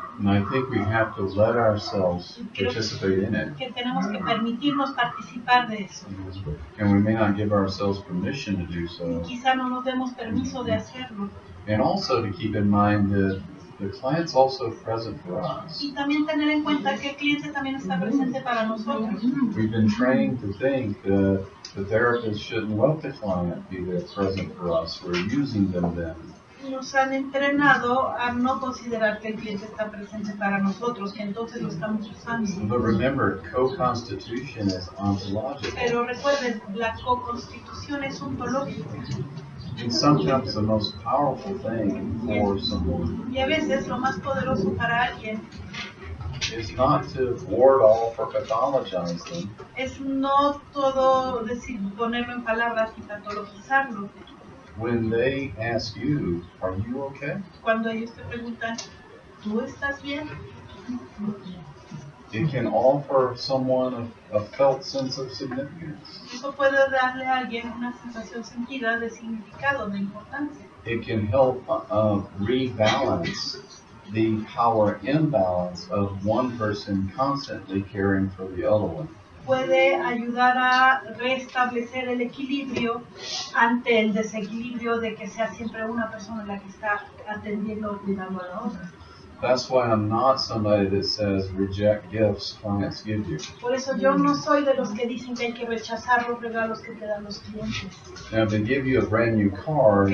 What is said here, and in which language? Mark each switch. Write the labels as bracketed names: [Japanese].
[English] And I think we have to let ourselves participate in it. [Spanish] Que tenemos que permitirnos participar de eso. [English] And we may not give ourselves permission to do so. [Spanish] Quizá no nos demos permiso de hacerlo. [English] And also to keep in mind that the client's also present for us. [Spanish] Y también tener en cuenta que el cliente también está presente para nosotros. [English] We've been trained to think that the therapist shouldn't let the client be there present for us. We're using them then. [Spanish] Nos han entrenado a no considerar que el cliente está presente para nosotros, que entonces lo estamos usando. [English] But remember, co-constitution is ontological. [Spanish] Pero recuerden, la co-constitución es ontológica. [English] And sometimes the most powerful thing for someone [Spanish] Y a veces lo más poderoso para alguien [English] is not to ward off or pathologize them, [Spanish] es no todo decir, ponerlo en palabras y patologizarlo. [English] when they ask you, are you okay? [Spanish] Cuando ellos te preguntan, ¿tú estás bien? [English] It can offer someone a felt sense of significance. [Spanish] Eso puede darle a alguien una sensación sentida de significado, de importancia. [English] It can help rebalance the power imbalance of one person constantly caring for the other one. [Spanish] Puede ayudar a restablecer el equilibrio ante el desequilibrio de que sea siempre una persona la que está atendiendo o cuidando a la otra. [English] That's why I'm not somebody that says reject gifts clients give you. [Spanish] Por eso yo no soy de los que dicen que hay que rechazar los regalos que te dan los clientes. [English] Now, if they give you a brand new car, you